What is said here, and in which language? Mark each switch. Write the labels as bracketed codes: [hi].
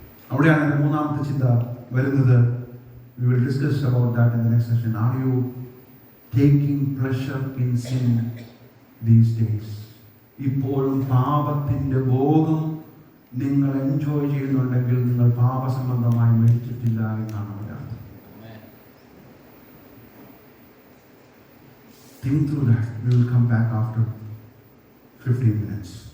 [ml] അവിടെയാണ് എൻ്റെ മൂന്നാമത്തെ ചിന്ത വരുന്നത്. [en] We will discuss about that in the next session. Are you taking pleasure in sin these days? [ml] ഇപ്പോഴും പാപത്തിൻ്റെ ഭോഗം നിങ്ങൾ എൻജോയ് ചെയ്യുന്നുണ്ടെങ്കിൽ നിങ്ങൾ പാപസംബന്ധമായി മരിച്ചിട്ടില്ല എന്നാണ് അവരുടെ അർത്ഥം. [en] Think through that. We will come back after 15 minutes.